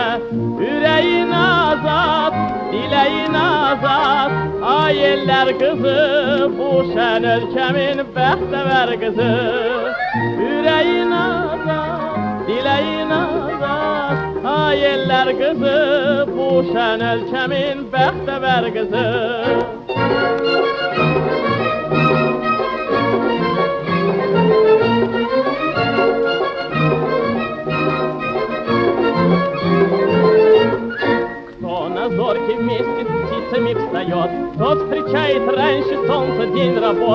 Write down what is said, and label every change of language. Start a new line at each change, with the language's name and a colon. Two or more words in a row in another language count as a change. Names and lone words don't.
Azerbaijani: Ürəyin azad, diləyin azad, ay ellər qızı, bu şən ölkəmin bəxtəvər qızı. Ürəyin azad, diləyin azad, ay ellər qızı, bu şən ölkəmin bəxtəvər qızı.
Russian: Зорки вместе с птицами встает, тот встречает раньше солнца день работ.